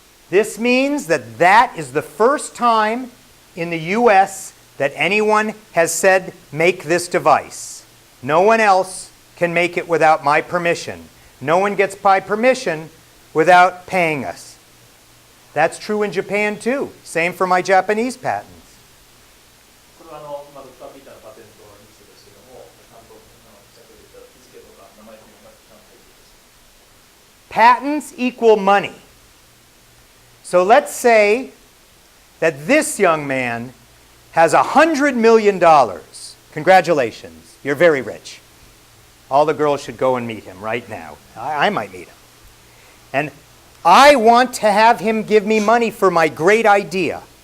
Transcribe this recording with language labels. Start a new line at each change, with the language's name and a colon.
English: This means that that is the first time in the US that anyone has said, make this device. No one else can make it without my permission. No one gets my permission without paying us. That's true in Japan too. Same for my Japanese patents.
Japanese: これはドクター・ピーターのパテントのリストですけども、ちゃんと先ほど言った日付とか名前とかちゃんと入っています。
English: Patents equal money. So let's say that this young man has $100 million. Congratulations, you're very rich. All the girls should go and meet him right now. I might meet him. And I want to have him give me money for my great idea.